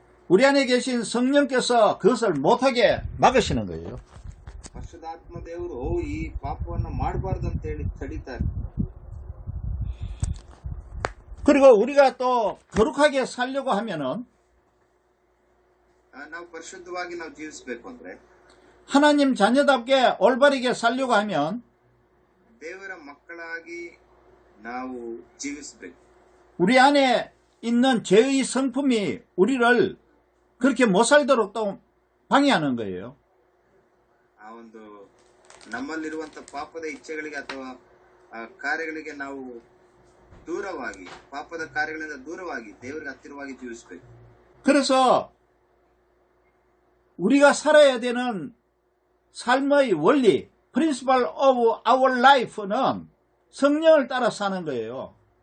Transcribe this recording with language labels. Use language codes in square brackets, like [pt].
[ko] 우리 안에 계신 성령께서 그것을 못하게 막으시는 거예요. [kn] ಪರಿಶುದ್ಧಾತ್ಮ ದೇವರು ಈ ಪಾಪವನ್ನು ಮಾಡಬಾರ್ದು ಅಂತ ಹೇಳಿ ತಡೀತಾರೆ. [ko] 그리고 우리가 또 거룩하게 살려고 하면은 [kn] ನಾವು ಪರಿಶುದ್ಧವಾಗಿ ನಾವು ಜೀವಿಸಬೇಕು ಅಂದ್ರೆ, [ko] 하나님 자녀답게 올바르게 살려고 하면 [kn] ದೇವರ ಮಕ್ಕಳಾಗಿ ನಾವು ಜೀವಿಸಬೇಕು. [ko] 우리 안에 있는 죄의 성품이 우리를 그렇게 못 살도록 또 방해하는 거예요. [kn] ಆ ಒಂದು ನಮ್ಮಲ್ಲಿರುವಂತ ಪಾಪದ ಇಚ್ಛೆಗಳಿಗೆ ಅಥವಾ ಕಾರ್ಯಗಳಿಗೆ ನಾವು ದೂರವಾಗಿ, ಪಾಪದ ಕಾರ್ಯಗಳಿಂದ ದೂರವಾಗಿ ದೇವರಿಗೆ ಹತ್ತಿರವಾಗಿ ಜೀವಿಸಬೇಕು. [ko] 그래서 우리가 살아야 되는 삶의 원리, [en] principle of our life [ko] 는 성령을 따라 사는 거예요.